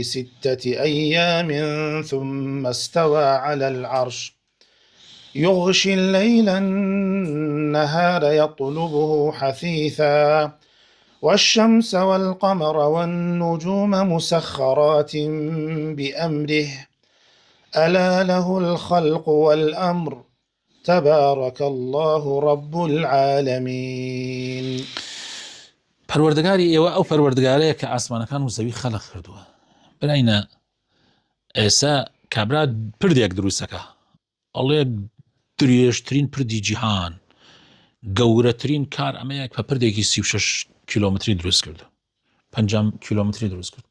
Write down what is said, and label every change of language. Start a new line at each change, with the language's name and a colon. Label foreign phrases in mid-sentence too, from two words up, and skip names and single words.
Arabic: 6 أيام ثم استوى على العرش يغشي الليل النهار يطلبه حثيثا والشمس والقمر والنجوم مسخرات بأمره ألا له الخلق والأمر تبارك الله رب العالمين.
Central Kurdish: پەروەردگاری ئێوە ئەو پەروەردگارەیە کە ئاسمانەکان و زەوی خەلق کردووە. برایە ئێستا کابرا پردێک دروستەکە ئەڵێ درێژترین پردی جیهان گەورەترین کار ئەمەیە کە پردێکی 36 کیلۆمتری دروست کردو 50 کیلۆمتری دروست کرد.